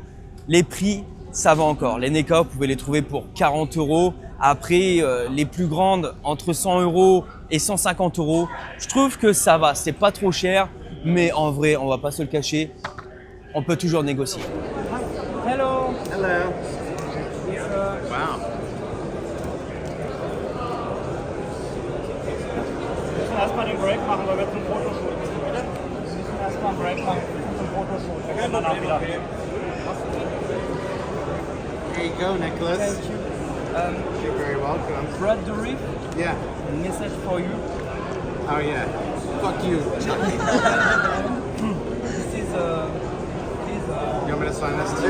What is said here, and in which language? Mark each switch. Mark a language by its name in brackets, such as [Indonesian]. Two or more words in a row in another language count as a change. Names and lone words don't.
[French] Les prix, ça va encore. Les NECA, vous pouvez les trouver pour 40 €. Après, les plus grandes, entre 100 € et 150 €. Je trouve que ça va, c'est pas trop cher, mais en vrai, on va pas se le cacher, on peut toujours négocier. [English] Hello. Hello. Wow. [German] Erstmal den Break machen, weil wir zum Fotoshoot müssen, bitte. Wir müssen erstmal einen Break machen zum Fotoshoot. Wir können danach wieder. [English] Here you go, Nicholas. Thank you. You're very welcome. Brad the Reef, Yeah. message for you. Oh yeah. Fuck you, Chucky. This is You want me to sign this too?